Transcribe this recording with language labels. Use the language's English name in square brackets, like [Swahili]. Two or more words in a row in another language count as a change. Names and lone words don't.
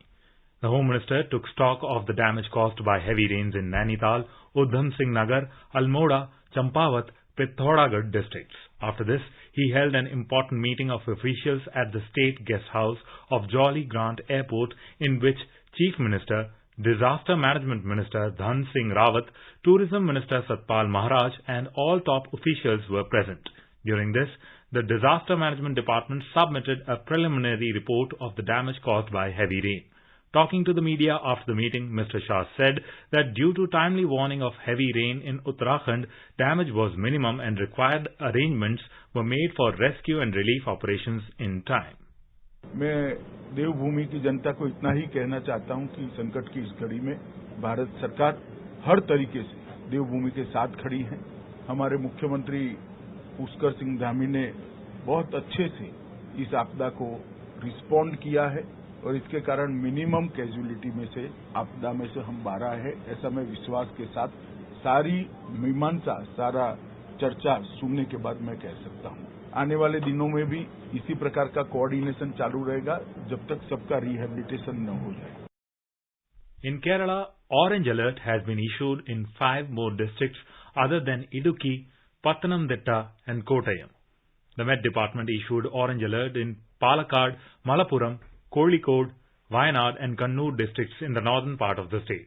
[English] The Home Minister took stock of the damage caused by heavy rains in Nainital, Udham Singh Nagar, Almora, Champawat, Pithoragarh districts. After this, he held an important meeting of officials at the State Guest House of Jolly Grant Airport, in which Chief Minister, Disaster Management Minister Dhan Singh Rawat, Tourism Minister Satpal Maharaj and all top officials were present. During this, the Disaster Management Department submitted a preliminary report of the damage caused by heavy rain. Talking to the media after the meeting, Mr. Shah said that due to timely warning of heavy rain in Uttarakhand, damage was minimum and required arrangements were made for rescue and relief operations in time. [Hindi] मैं देवभूमि की जनता को इतना ही कहना चाहता हूं कि संकट की इस घड़ी में भारत सरकार हर तरीके से देवभूमि के साथ खड़ी है। हमारे मुख्यमंत्री पुष्कर सिंह धामी ने बहुत अच्छे से इस आपदा को रिस्पॉन्ड किया है और इसके कारण [English] minimum casualty [Hindi] में से आपदा में से हम बाहर आए हैं, ऐसा मैं विश्वास के साथ सारी मीमांसा, सारा चर्चा सुनने के बाद मैं कह सकता हूं। आने वाले दिनों में भी इसी प्रकार का कोऑर्डिनेशन चालू रहेगा जब तक सबका रिहेबिलिटेशन न हो जाए। [English] In Kerala, orange alert has been issued in 5 more districts other than Idukki, Pathanamthitta and Kottayam. The Met Department issued orange alert in Palakkad, Malappuram, Kozhikode, Wayanad and Kannur districts in the northern part of the states.